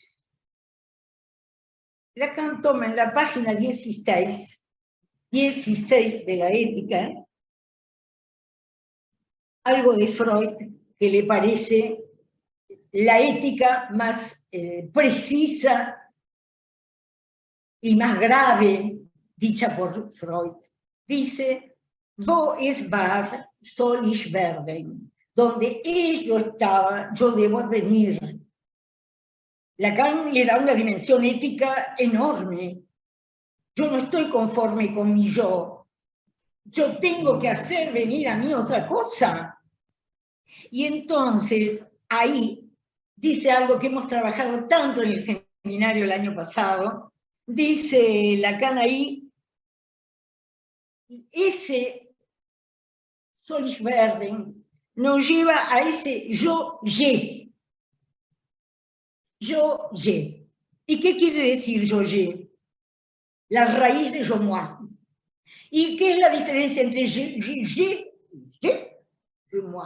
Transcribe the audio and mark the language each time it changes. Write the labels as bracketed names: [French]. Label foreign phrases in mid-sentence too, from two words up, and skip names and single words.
[Spanish] Lacan toma en la página 16 de la Ética algo de Freud que le parece la ética más precisa y más grave dicha por Freud. Dice, [German] wo es war, soll ich werden. [Spanish] Donde yo estaba, yo debo venir. Lacan le da una dimensión ética enorme. Yo no estoy conforme con mi yo. Yo tengo que hacer venir a mí otra cosa. Y entonces, ahí, dice algo que hemos trabajado tanto en el seminario el año pasado, dice Lacan ahí, ese [German] soll ich werden [Spanish] nos lleva a ese yo-ye. Yo-ye. ¿Y qué quiere decir yo-ye? La raíz de yo-moi. ¿Y qué es la diferencia entre je y moi?